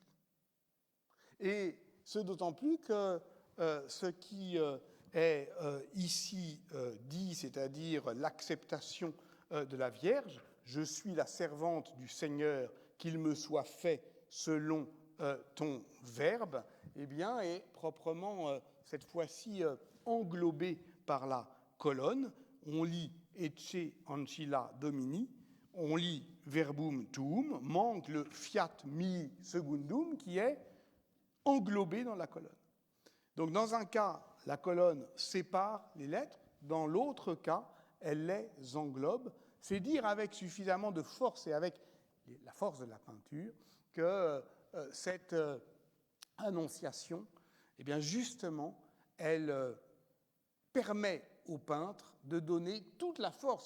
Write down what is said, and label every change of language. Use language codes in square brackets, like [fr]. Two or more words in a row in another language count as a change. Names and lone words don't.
[fr] Et ce d'autant plus que ce qui est ici dit, c'est-à-dire l'acceptation de la Vierge, je suis la servante du Seigneur, qu'il me soit fait selon ton verbe, eh bien, est proprement, cette fois-ci, englobé par la colonne. On lit [la] Ecce ancilla Domini, [fr] on lit [la] Verbum tuum, [fr] manque le [la] fiat mi secundum [fr] qui est englobé dans la colonne. Donc, dans un cas, la colonne sépare les lettres, dans l'autre cas, elle les englobe. C'est dire avec suffisamment de force et avec la force de la peinture que cette annonciation, eh bien justement, elle permet au peintre de donner toute la force.